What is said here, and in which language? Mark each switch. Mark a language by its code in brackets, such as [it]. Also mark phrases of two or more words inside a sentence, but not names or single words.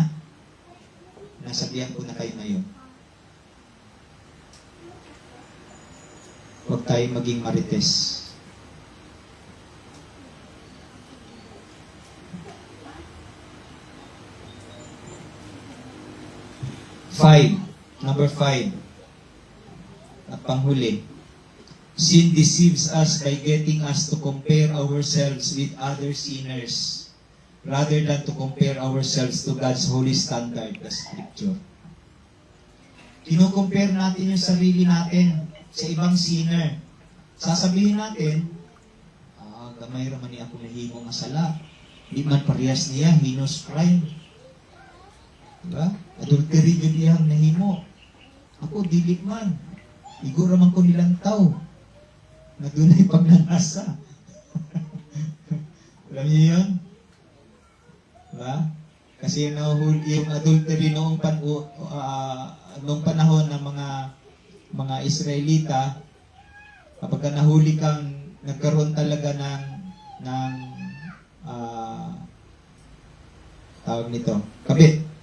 [tl] Nasabihan ko na kayo ngayon. Huwag tayong maging marites. Number 5. At panghuli. [en] Sin deceives us by getting us to compare ourselves with other sinners rather than to compare ourselves to God's holy standard, the Scripture. [tl] Kino-compare natin yung sarili natin sa ibang sinner. Sasabihin natin, [ceb] gamay raman niya ako nahimo nga sala. Di man parehas niya, [en] heinous crime. [tl] Diba? [ceb] Adultery yun iyang nahimo. Ako, dili man. Igo raman ko nilang tao. Na dunay [tl] pagnanasa. Alam niyo yun? Diba? Kasi yung adultery noong panahon ng mga Israelita, kapag nahuli kang nagkaroon talaga ng tawag nito, kabit.